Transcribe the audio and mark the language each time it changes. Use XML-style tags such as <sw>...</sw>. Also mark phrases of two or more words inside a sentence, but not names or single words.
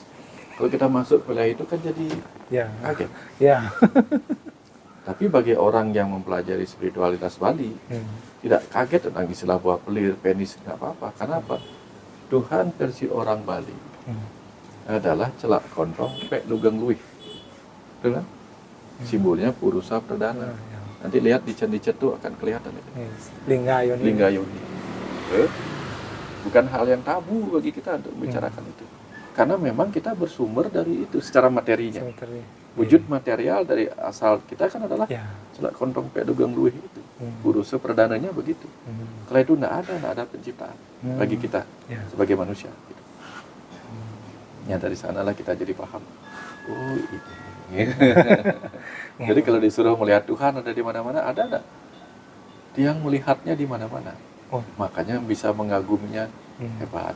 <id>Kalau kita masuk wilayah itu kan jadi kaget. Tapi bagi orang yang mempelajari spiritualitas Bali, tidak kaget tentang istilah buah pelir, penis, nggak apa-apa. Kenapa? Tuhan versi orang Bali adalah</id> <ban>celak kontong, pek lugeng luih.</ban> <id>Betul kan? Simbolnya Purusa Perdana. Nanti lihat di cendicet itu akan kelihatan itu. Lingga Yoni. Lingga Yoni. Bukan hal yang tabu bagi kita untuk membicarakan itu. Karena memang kita bersumber dari itu secara materinya. Wujud material dari asal kita kan adalah</id> <ban>celak kontong pek lugeng luih</ban> <id>itu. Purusa Perdananya begitu. Kalau itu nggak ada penciptaan bagi kita sebagai manusia. Gitu. Ya dari sanalah kita jadi paham. Oh ini. Jadi kalau disuruh melihat Tuhan ada di mana-mana, ada enggak? Dia melihatnya di mana-mana. Makanya bisa mengaguminya hebat.</id>